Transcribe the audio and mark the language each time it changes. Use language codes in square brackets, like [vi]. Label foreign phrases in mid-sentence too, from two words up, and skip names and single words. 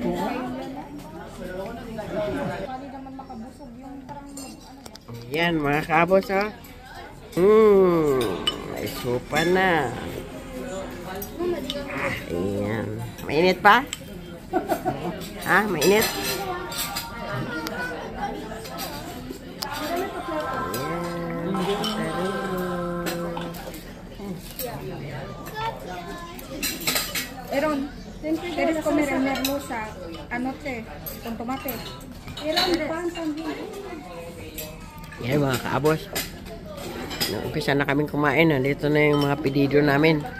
[tl] Pwede naman makabusog yung parang ano. Yan, mga kabos, oh. May sopa na. Ayan. Mainit pa? Ha? Mainit? [es] Eron, eres comer el merluza, anote, con tomate. Eron, pan también. [tl] Yan, mga kabos. Umpisa na kaming kumain. Dito na yung mga pedido namin.